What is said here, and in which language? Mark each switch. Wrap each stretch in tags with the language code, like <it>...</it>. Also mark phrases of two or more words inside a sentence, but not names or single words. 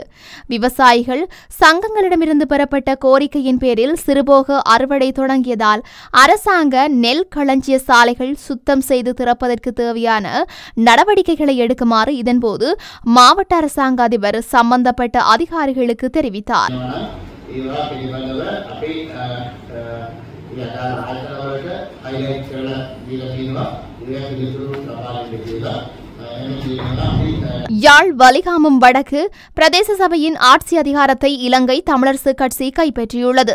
<ta>விவசாயிகள் சங்கங்களிடமிருந்து பெறப்பட்ட கோரிக்கையின் பேரில் சிறுபோக அறுவடை தொடங்கியதால் அரசாங்க நெல் களஞ்சிய சாலைகள் சுத்தம் செய்து திறப்பதற்கு தேவையான நடவடிக்கைகளை எடுக்குமாறு இதன்போது மாவட்ட அரசாங்க அதிபர் சம்பந்தப்பட்ட அதிகாரிகளுக்கு தெரிவித்தார்.</ta> <si>ඒවා පිළිබඳව අපි ආයතනවලට highlight කරලා දීලා තියෙනවා. ඒවා පිළිතුරු ලබා දෙන්න කියලා.</si> <ta>யாழ் வலிகாமம் வடக்கு பிரதேச சபையின் ஆட்சி அதிகாரத்தை இலங்கை தமிழரசு கட்சி கைப்பற்றியுள்ளது.</ta>